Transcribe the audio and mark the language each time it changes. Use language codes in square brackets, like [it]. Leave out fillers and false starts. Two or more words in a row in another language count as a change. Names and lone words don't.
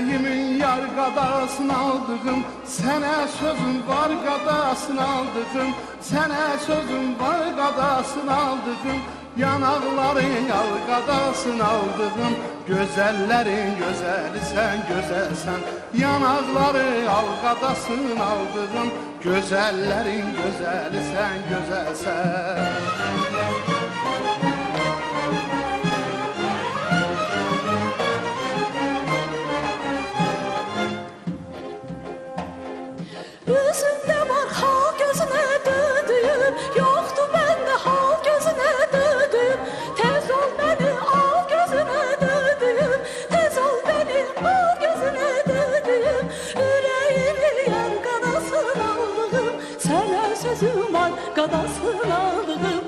[az] gün yar qadasın aldığım, sənə sözüm var qadasın aldığım, sənə sözüm var qadasın aldığım, yanaqların al qadasın aldığım, gözəllərin gözəli sən gözəlsən, yanaqları al qadasın aldığım, gözəllərin gözəli sən gözəlsən. [tr] Üzümde var hal gözüne döndüğüm, yoktu bende hal gözüne döndüğüm. Tez ol beni al gözüne döndüğüm, tez ol beni al gözüne döndüğüm. Yüreğimi yer kadasın aldığım, sana sözüm var kadasın aldığım.